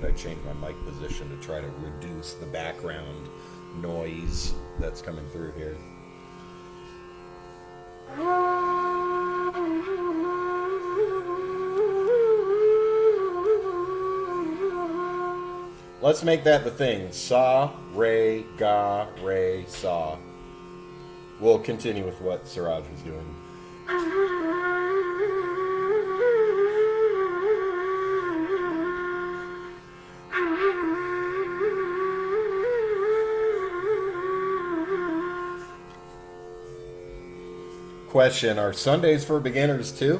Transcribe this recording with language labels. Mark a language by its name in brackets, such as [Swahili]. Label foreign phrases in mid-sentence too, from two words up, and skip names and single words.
[English] I changed my mic position to try to reduce the background noise that's coming through here. Let's make that the thing. [Hindi] सा, रे, गा, रे, सा. [English] We'll continue with what Siraj was doing. Question, are Sundays for beginners too?